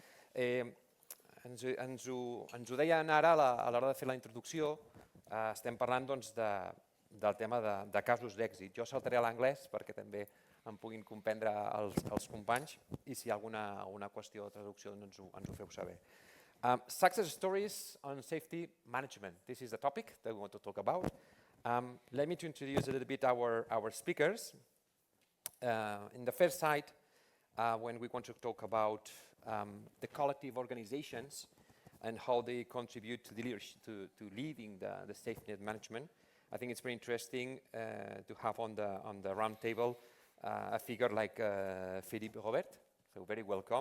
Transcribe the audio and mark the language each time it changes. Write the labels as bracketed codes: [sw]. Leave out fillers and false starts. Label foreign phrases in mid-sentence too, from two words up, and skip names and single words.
[ca] Ens ho deien ara a l'hora de fer la introducció, estem parlant del tema de casos d'èxit. Jo saltaré a l'anglès perquè també em puguin comprendre els companys i si hi ha alguna qüestió de traducció ens ho feu saber. [en] Success stories on safety management. This is the topic that we want to talk about. Let me introduce a little bit our speakers. In the first side, when we want to talk about the collective organizations and how they contribute to leading the safety net management, I think it's very interesting to have on the round table a figure like Philippe Robert, so very welcome.